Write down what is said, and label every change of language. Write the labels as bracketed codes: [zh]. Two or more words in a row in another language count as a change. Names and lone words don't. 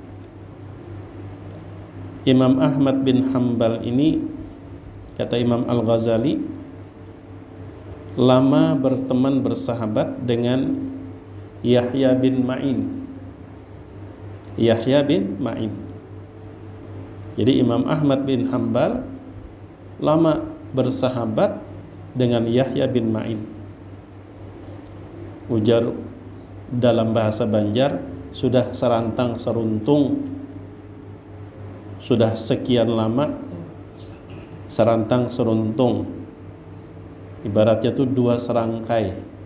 [id] Imam Ahmad bin Hanbal ini, kata Imam Al-Ghazali, lama berteman bersahabat dengan Yahya bin Ma'in. Yahya bin Ma'in. Jadi Imam Ahmad bin Hanbal lama bersahabat dengan Yahya bin Ma'in. Ujar dalam bahasa Banjar, sudah serantang seruntung, sudah sekian lama serantang seruntung, ibaratnya itu dua serangkai.